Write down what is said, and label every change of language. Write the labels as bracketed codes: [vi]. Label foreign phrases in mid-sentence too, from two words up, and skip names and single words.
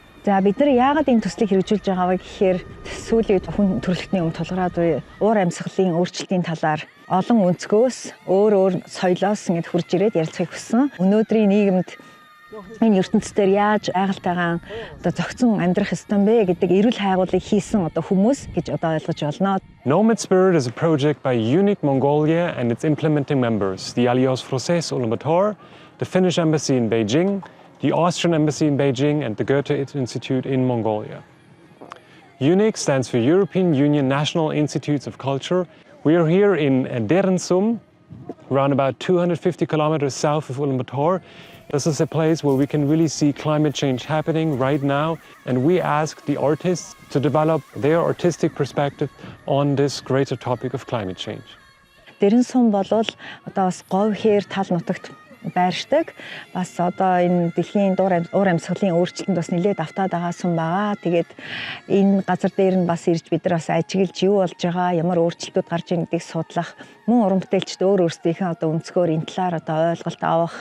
[mn] За бид нар яагаад энэ төслийг хэрэгжүүлж байгаа вэ гэхээр сүүлийн үед хүн төрөлхтний өмнө тулгараад буй уур амьсгалын өөрчлөлтийн талаар олон өнцгөөс өөр соёлоос ингэж хурж ирээд ярилцахыг хүссэн. Өнөөдрийн нийгэмд энэ ертөнцийн яаж байгальтайгаан зохицон амьдрах ёстой бэ гэдэг эрүүл хайгуулыг хийсэн хүмүүс гэж ойлгож болно. [en] Nomad Spirit is a project by Unique Mongolia and its implementing members, the Alliance Française Ulaanbaatar, the Finnish Embassy in Beijing, the Austrian Embassy in Beijing, and the Goethe Institute in Mongolia. Unique stands for European Union National Institutes of Culture. We are here in Derensum, around about 250 kilometers south of Ulaanbaatar. This is a place where we can really see climate change happening right now, and we ask the artists to develop their artistic perspective on this greater topic of climate change. [mn] Дэрэнсум болвол бас говь хээр тал нутагт байршдаг. Бас энэ дэлхийн уур амьсгалын өөрчлөлтөнд бас нэлээд автаад байгаа сум байгаа. Тэгээд энэ газар дээр нь бас ирж бид нар бас ажиглаж юу болж байгаа, ямар өөрчлөлтүүд гарч ийн гэдгийг судлах, мөн уран бүтээлчд өөрсдийнхээ өнцгөр энэ талаар ойлголт авах.